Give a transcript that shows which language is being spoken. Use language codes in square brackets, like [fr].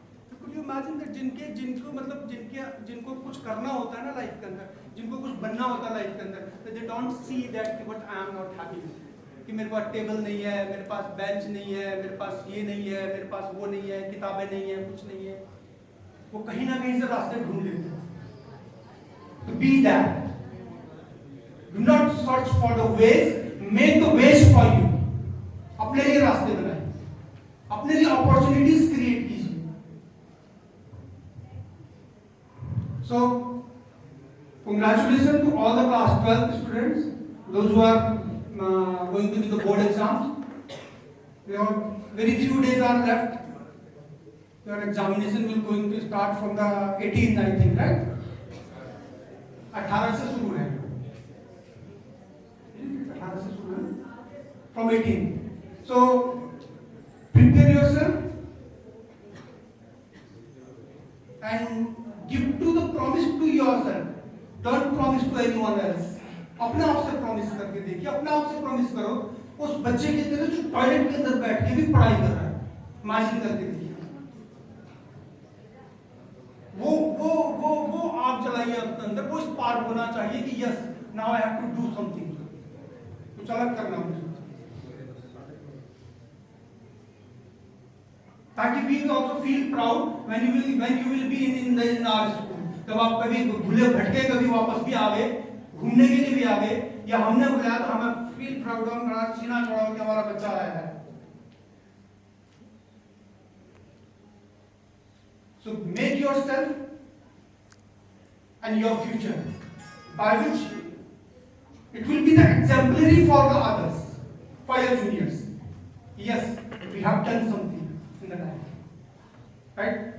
[hi] तो [en] could you imagine that [hi] जिनको मतलब जिनको कुछ करना होता है ना लाइफ के अंदर, जिनको कुछ बनना होता है लाइफ के अंदर, तो [en] they don't see that what I am not happy [hi] कि मेरे पास टेबल नहीं है, मेरे पास बेंच नहीं है, मेरे पास ये नहीं है, मेरे पास वो नहीं है, किताबें नहीं है, कुछ नहीं है. वो कहीं ना कहीं से रास्ते ढूंढ लेते हैं. [en] To be that. Do not search for the ways, make the ways for you. [hi] अपने लिए रास्ते बनाए, अपने लिए [en] opportunities create [hi] कीजिए. [en] So, congratulations to all the class 12 students, those who are going to be the board exams. Very few days are left. Your examination will going to start from the 18th, I think, right? [hi] 18 से शुरू है, 18 से शुरू है, [en] from 18. So prepare yourself and give to the promise to yourself. Don't promise to anyone else. [hi] अपने आप से promise करके देखिए, अपने आप से प्रॉमिस करो उस बच्चे की तरह जो टॉयलेट के अंदर बैठ के भी पढ़ाई कर रहा है. इमेजिन करके देखिए, वो आग जलाइए अपने अंदर, वो स्पार्क होना चाहिए कि [en] yes now I have to do something, [hi] कुछ अलग करना मुझे, ताकि [en] We also feel proud when you will be in our school. [hi] जब आप कभी भूले भटके कभी वापस भी आ गए, घूमने के लिए भी आ गए, या हमने बुलाया तो हमें फील प्राउड और हमारा सीना चौड़ा हो कि हमारा बच्चा आया है. [en] So make yourself and your future, by which it will be the exemplary for the others, for your juniors. Yes, we have done something in the life. Right?